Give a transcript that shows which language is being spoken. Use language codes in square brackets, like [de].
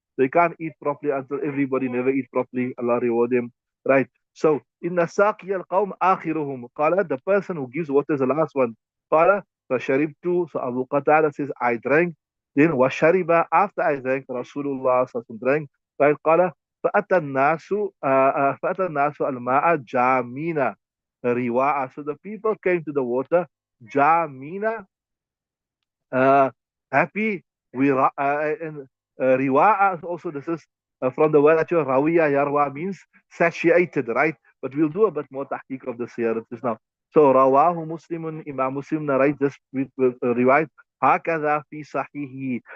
[en] They can't eat properly until everybody never eat properly. Allah reward them. Right. So, inna saqi al-qawm akhiruhum. Qala, the person who gives water is the last one. [ar] Qala, فشربت. [en] So Abu Qatada says, I drank. Then [ar] وشرب, [en] after I drank, Rasulullah drank. [ar] Right, قال فأتى الناس الماء جامين رواء. [en] So the people came to the water جامين, uh, happy. And riwa'a also, this is from the word actually rawiya yarwa, means satiated, right? But we'll do a bit more tahqiq of this here just now. So rawahu Muslimun, Imam Muslim narrates this with riwayat hakadha fi sahihi.